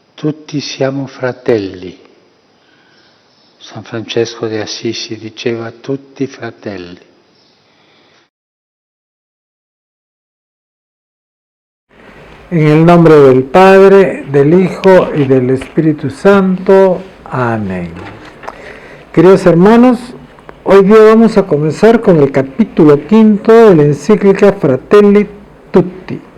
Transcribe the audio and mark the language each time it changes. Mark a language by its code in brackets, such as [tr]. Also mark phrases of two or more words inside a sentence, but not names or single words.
[it] tutti siamo fratelli. San Francesco de Assisi diceva tutti fratelli. [es] En el nombre del Padre, del Hijo y del Espíritu Santo. Amén. Queridos hermanos, hoy día vamos a comenzar con el capítulo 5 de la encíclica Fratelli Tutti.